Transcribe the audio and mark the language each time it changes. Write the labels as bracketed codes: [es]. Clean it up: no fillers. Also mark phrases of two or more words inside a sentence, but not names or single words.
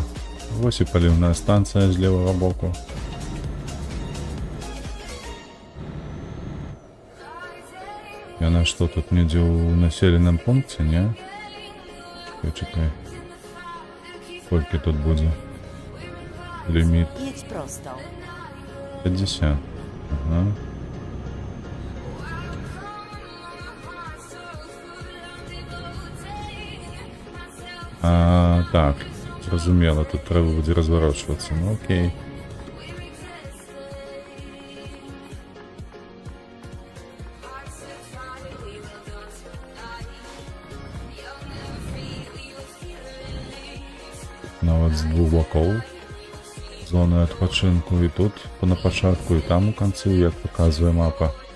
[uk] Ось і палівна станція з лівого боку. І вона що тут ніде у населеному пункті, не? Чекай. Скільки тут буде? Ліміт [pl] Jedź prosto. [uk] 50. Ага. [be] Так, Зразумела, тут трэба будзе разварочвацца. Ну окей. Нават з двух бакоў зоны адпачынку, і тут на пачатку, і там у канцы, як паказвае мапа.